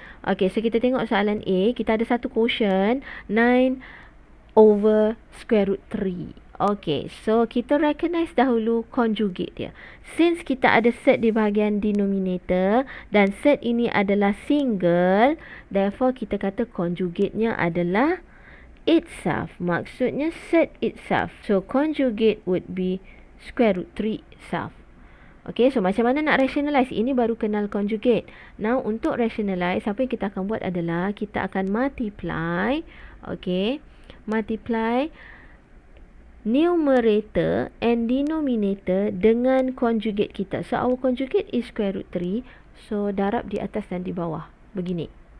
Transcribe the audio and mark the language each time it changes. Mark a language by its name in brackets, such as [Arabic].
[Malay] Okay, so kita tengok soalan A. Kita ada satu quotient 9 over square root 3. Okay, so kita recognize dahulu conjugate dia. Since kita ada set di bahagian denominator dan set ini adalah single, therefore kita kata conjugate-nya adalah itself. Maksudnya set itself. [English] So conjugate would be square root 3 itself. [Malay] Okay, so macam mana nak rationalize? Ini baru kenal conjugate. Now untuk rationalize, apa yang kita akan buat adalah kita akan multiply. [English] Okay, multiply numerator and denominator [Malay] dengan conjugate kita. [English] So our conjugate is square root 3. [Malay] So darab di atas dan di bawah. Begini.